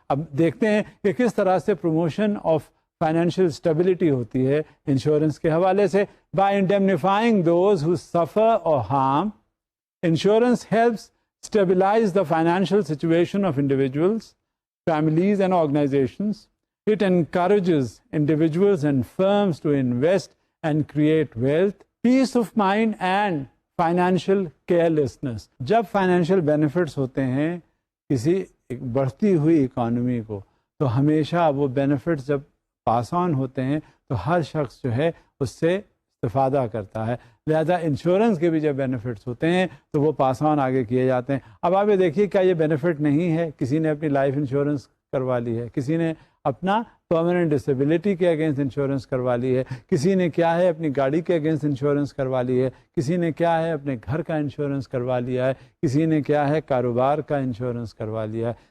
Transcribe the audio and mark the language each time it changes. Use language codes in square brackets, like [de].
[ur] اب دیکھتے ہیں کہ کس طرح سے پروموشن آف فائنینشیل اسٹیبلٹی ہوتی ہے انشورنس کے حوالے سے. [en] By indemnifying those who suffer or harm, insurance helps stabilize the financial situation of individuals, families and organizations. It encourages individuals and firms to invest and create wealth, peace of mind and financial carelessness. [ur] جب financial benefits ہوتے ہیں کسی ایک بڑھتی ہوئی economy کو، تو ہمیشہ وہ بینیفٹس جب پاس آن ہوتے ہیں تو ہر شخص جو ہے اس سے استفادہ کرتا ہے. لہذا انشورنس کے بھی جب بینیفٹس ہوتے ہیں تو وہ پاس آن آگے کیے جاتے ہیں. اب آپ یہ دیکھیے کیا یہ بینیفٹ نہیں ہے؟ کسی نے اپنی لائف انشورنس کروا لی ہے، کسی نے اپنا پرماننٹ ڈسیبلٹی کے اگینسٹ انشورنس کروا لی ہے، کسی نے کیا ہے اپنی گاڑی کے اگینسٹ انشورنس کروا لی ہے، کسی نے کیا ہے اپنے گھر کا انشورنس کروا لیا ہے، کسی نے کیا ہے کاروبار کا انشورنس کروا لیا ہے.